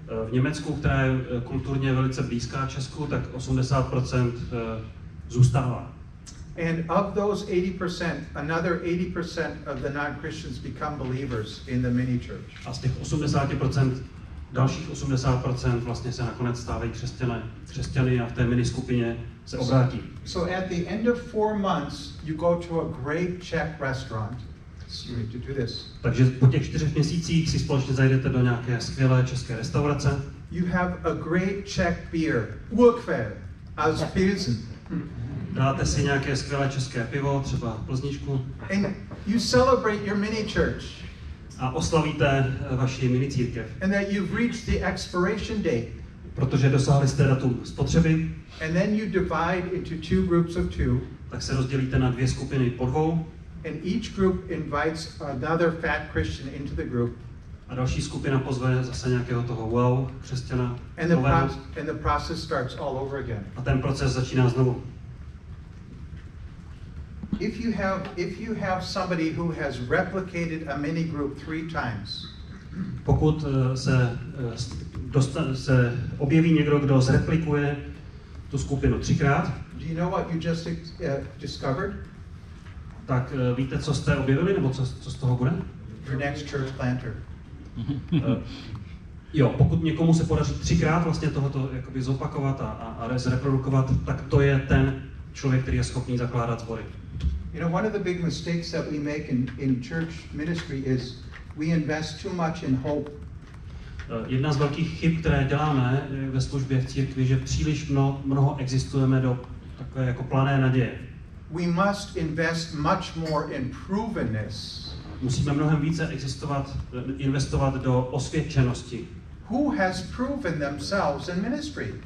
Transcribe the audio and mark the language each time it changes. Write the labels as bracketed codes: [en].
[cs] V Německu, která je kulturně velice blízká Česku, tak 80% zůstává. [en] And of those 80%, another 80% of the non-Christians become believers in the mini church. [cs] A z těch 80%, dalších 80% vlastně se nakonec stávají křesťany a v té mini skupině se obrátí. [en] So at the end of 4 months, you go to a great Czech restaurant. You need to do this. [cs] Takže po těch 4 měsících si společně zajdete do nějaké skvělé české restaurace. [en] You have a great Czech beer, Urquell, [de] aus Pilsen. [cs] Dáte si nějaké skvělé české pivo, třeba Plzničku. [en] And you celebrate your mini church. [cs] A oslavíte vaši mini církev. [en] And that you've reached the expiration date. [cs] Protože dosáhli jste datum spotřeby. [en] And then you divide into 2 groups of 2. [cs] Tak se rozdělíte na 2 skupiny po 2. [en] And each group invites another fat Christian into the group. [cs] A další skupina pozve zase nějakého toho wow křesťana. [en] And the process starts all over again. [cs] A ten proces začíná znovu. [en] If you have somebody who has replicated a mini group 3 times. [cs] Pokud se objeví někdo, kdo zreplikuje tu skupinu 3krát. [en] Do you know what you just discovered? [cs] Tak víte, co jste objevili, nebo co z toho bude? [en] Your next church planter. [cs] Jo, pokud někomu se podaří 3krát vlastně tohoto jakoby zopakovat a zreprodukovat, tak to je ten člověk, který je schopný zakládat sbory. [en] You know, one of the big mistakes that we make in church ministry is we invest too much in hope. [cs] Jedna z velkých chyb, které děláme ve službě v církvi, že příliš mnoho existujeme do takové jako plané naděje. [en] We must invest much more in provenness. [cs] Musíme mnohem více investovat do osvědčenosti. [en] Who has proven themselves in ministry?